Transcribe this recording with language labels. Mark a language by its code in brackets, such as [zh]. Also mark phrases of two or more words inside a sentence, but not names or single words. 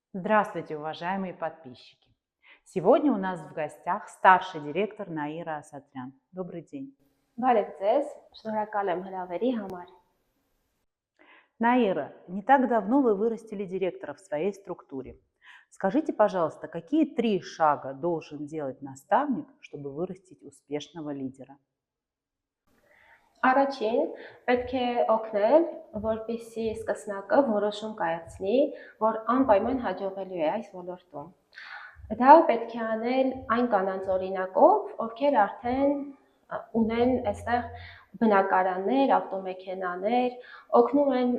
[ru] Здравствуйте, уважаемые подписчики! Сегодня у нас в гостях старший директор Наира Асатрян. Добрый день. [hy] Բարև ձեզ, շնորհակալ եմ հրավերի համար։ [ru] Наира, не так давно вы вырастили директора в своей структуре. Скажите, пожалуйста, какие 3 шага должен делать наставник, чтобы вырастить успешного лидера? [hy] Առաջին պետք է օգնել, որպեսզի սկսնակը որոշում կայացնի, որ անպայման հաջողելու է այս ոլորտում։ Դա պետք է անել այն կանանց օրինակով, ովքեր արդեն ունեն այստեղ բնակարաններ, ավտոմեքենաներ, օգնում են